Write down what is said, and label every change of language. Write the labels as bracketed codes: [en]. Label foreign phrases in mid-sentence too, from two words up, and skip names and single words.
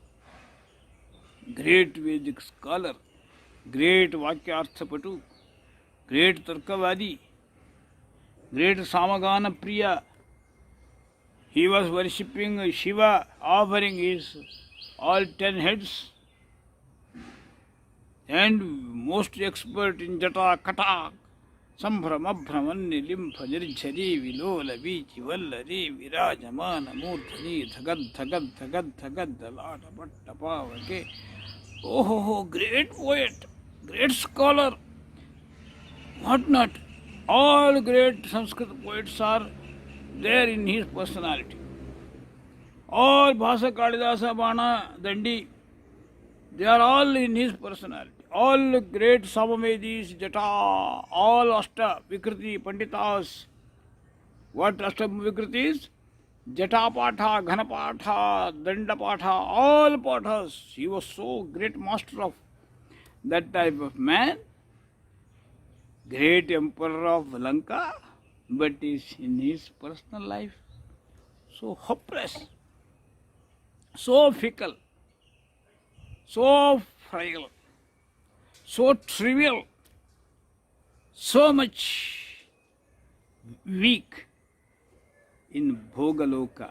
[en] Great Vedic scholar, great Vakyarthapatu, great Tarkavadi, great Samagana Priya. He was worshipping Shiva, offering his all 10 heads, and most expert in Jata Katak, [sa] सम्भ्रमभ्रमन्निलिम्प निर्झरी विलोल वीचि वल्लरी विराजमान मूर्धनि धगद् पट्ट पावके. [en] Oh, great poet, great scholar, what not. All great Sanskrit poets are there in his personality. All Bhasa Kalidasa, Bana, Dandi, they are all in his personality. All great Samamedis, Jata, all Ashta, Vikriti, Panditas. What Ashta Vikritis? Jatapatha, Ghanapatha, Dandapatha, all pathas. He was so great master of that type of man. Great emperor of Lanka, but is in his personal life so hopeless, so fickle, so frail, so trivial, so much weak in Bhogaloka.